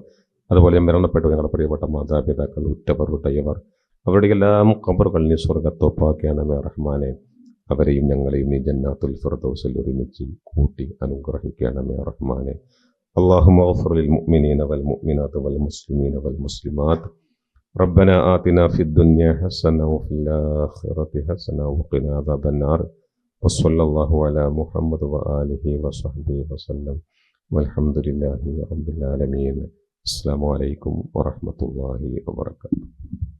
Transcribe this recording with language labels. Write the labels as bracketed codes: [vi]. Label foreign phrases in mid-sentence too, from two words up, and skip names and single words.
[ml] അതുപോലെ മരണപ്പെട്ടു ഞങ്ങളുടെ പ്രിയപ്പെട്ട മാതാപിതാക്കൾ, ഉറ്റവർ, ഉടയവർ, അവരുടെ എല്ലാം ഖബറുകൾ നീ സ്വർഗ്ഗത്തോപ്പാക്കണമേ റഹ്മാനെ. അവരെയും ഞങ്ങളെയും നീ ജന്നാത്തുൽ ഫിർദൗസിൽ ഒരുമിച്ച് കൂട്ടി അനുഗ്രഹിക്കണമേ റഹ്മാനെ. [ar] اللهم اغفر للمؤمنين والمؤمنات والمسلمين والمسلمات. ربنا آتنا في الدنيا حسنة وفي الآخرة حسنة وقنا عذاب النار. وصلى الله على محمد وآله وصحبه وسلم والحمد لله رب العالمين. السلام عليكم ورحمة الله وبركاته.